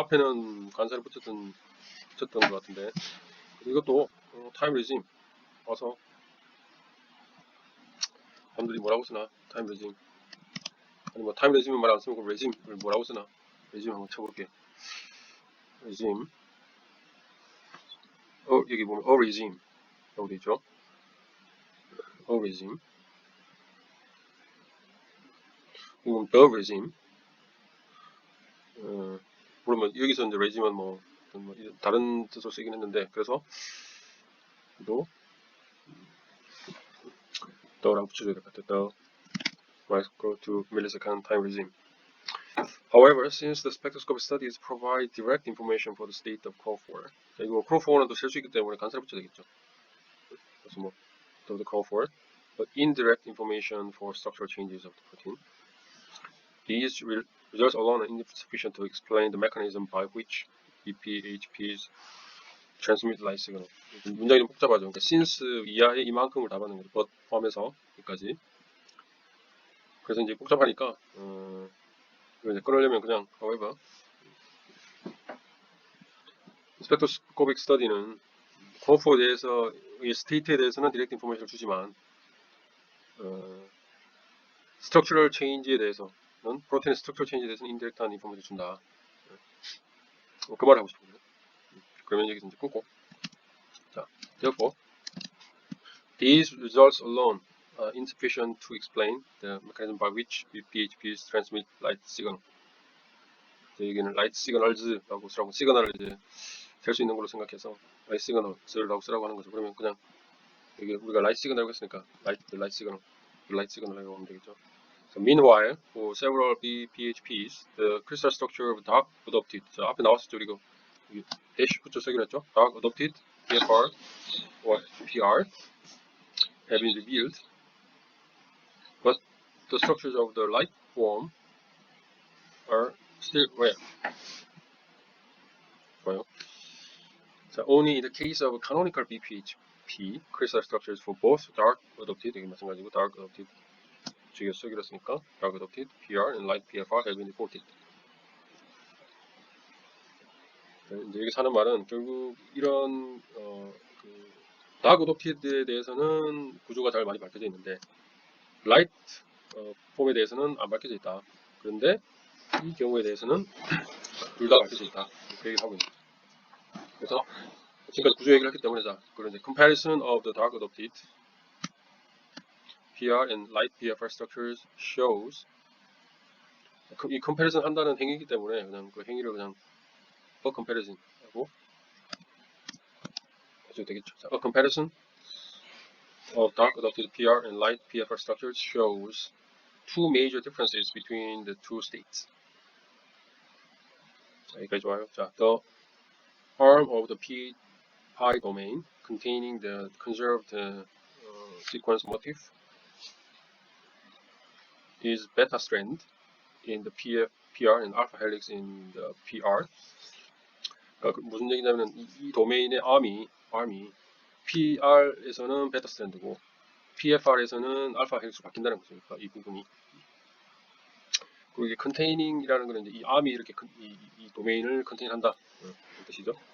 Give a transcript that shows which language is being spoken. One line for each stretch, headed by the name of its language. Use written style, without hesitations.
Korean: 앞에는 간사를 붙였던 것 같은데, 이것도 time regime 와서 사람들이 뭐라고 쓰나, time regime 아니 뭐 time regime 말 안 쓰면 그 regime을 뭐라고 쓰나, regime 한번 쳐볼게. regime 여기 보면 a regime 라고 되어 있죠.
English: a regime,
Korean: 이건
English: the regime.
Korean: 물론 여기서 이제 regime은 뭐 다른 뜻으로 쓰긴 했는데, 그래서 또 the라고 붙여줘야 될 것 같아요.
English: the micro to millisecond time regime. However, since the spectroscopic studies provide direct information for the state of chromophore,
Korean: 이거 chromophore 또 셀 수 있기 때문에 간사를 붙여야 되겠죠. 그래서 뭐
English: the chromophore, but indirect information for structural changes of the protein. These results alone are insufficient to explain the mechanism by which BPHPs transmit light signal.
Korean: 문장이 좀 복잡하죠. 그러니까 since 이하에 이만큼을 다 받는 거죠. but 포함해서 여기까지. 그래서 이제 복잡하니까 이거 이제 끊으려면 그냥 however, 스펙트로스코픽 스터디는 크로모포에 대해서 이 스테이트에 대해서는 디렉트 인포메이션을 주지만 스트럭처럴 체인지에 대해서는, 프로테인의 스트럭처럴 체인지에 대해서는 인디렉트한 인포메이션을 준다. 그 말을 하고 싶거든요. 그러면 여기서 이제 끊고, 자, 되었고,
English: these results alone are insufficient to explain the mechanism by which BPHPs transmit light signal.
Korean: 여기는 light signals라고 쓰라고, 시그널을 이제 될 수 있는 걸로 생각해서 light signals라고 쓰라고 하는 거죠. 그러면 그냥 여기 우리가 light signal이라고 했으니까 light signal이라고 하면 되겠죠.
English: So meanwhile, for several PHPs, the crystal structure of dark adopted.
Korean: 자, 앞에 나왔었죠. 이거 대시 붙여 쓰기로 했죠.
English: dark adopted, PFR or PR have been revealed, but the structures of the light form are still rare.
Korean: 좋아요.
English: 자, only in the case of canonical BPHP, crystal structures for both dark adopted,
Korean: 이게 마찬가지고 dark adopted 주기로 쓰기로 했으니까
English: dark adopted, PR, and light PFR have been reported.
Korean: 이제 여기 사는 말은 결국 이런 그 dark adopted에 대해서는 구조가 잘 많이 밝혀져 있는데 light 폼에 대해서는 안 밝혀져 있다. 그런데 이 경우에 대해서는 둘 다 밝혀져 있다. 그 얘기를 하고 있는 거죠. 그래서 지금까지 구조 얘기를 했기 때문에 자, 그런 이제
English: comparison of the dark adopted PR and light PFR structures shows
Korean: 이 comparison 한다는 행위이기 때문에 그냥 그 행위를 그냥 a comparison 하고 해도 되겠죠.
English: 자, a comparison of dark adopted PR and light PFR structures shows two major differences between the two states.
Korean: 자, 여기까지 좋아요.
English: 자, the arm of the pi domain containing the conserved sequence motif is beta strand in the PR and alpha helix in the PR.
Korean: 그러니까 무슨 얘기냐면 이 도메인의 arm이 PR에서는 베타 스트랜드고 PFR에서는 알파 헬릭스로 바뀐다는 거죠. 그러니까 이 부분이. 그리고 이게 컨테이닝이라는 거는 이제 이 arm이 이렇게 이 도메인을 컨테인한다. 그런 뜻이죠.